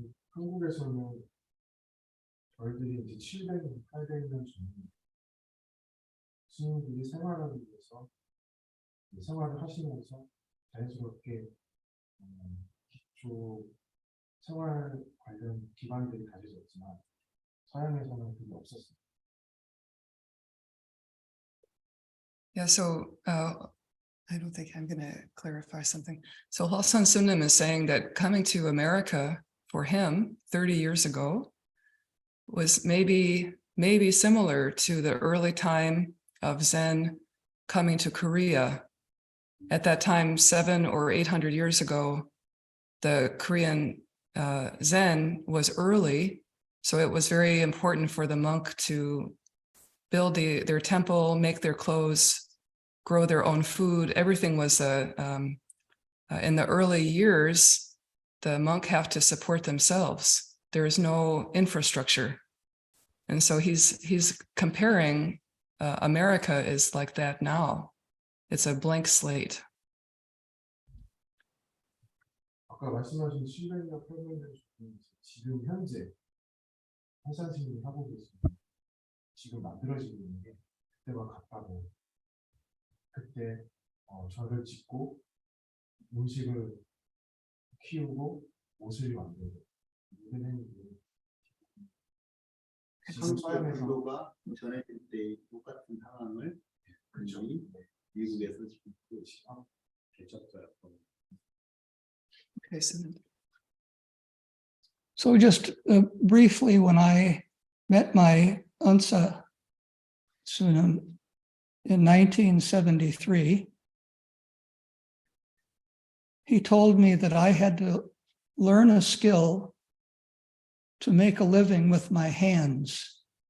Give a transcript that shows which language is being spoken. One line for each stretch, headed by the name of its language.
Korean: 한국에서는 저희들이 이제 700년, 800년 전에 스님들이 생활하기 위해서 생활을 하시면서 자연스럽게 기초 생활 관련 기반들이 다져졌지만 서양에서는 그게 없었어요.
English: Yeah, so I don't think I'm going to clarify something. So Halsan Sunim is saying that coming to America for him 30 years ago was maybe similar to the early time of Zen coming to Korea. At that time, 700 or 800 years ago, the Korean Zen was early, so it was very important for the monk to build their temple, make their clothes, grow their own food. Everything was in the early years, the monk have to support themselves. There is no infrastructure. And so he's comparing America is like that now. It's a blank slate.
Korean: 아까 말씀하신 700년, 800년 중에 지금 현재 한산스님이 하고 계신 지금 만들어지고 있는 게 그때와 같다고. 그때 절을 짓고 음식을 키우고 옷을 만들고 이런 행위들이 지금 서양에서 불교가 전해질 때 똑같은 상황을 거의 미국에서 지금 개척자였고.
English: Okay, So just briefly, when I met my Unsa Sunam in 1973, he told me that I had to learn a skill to make a living with my hands.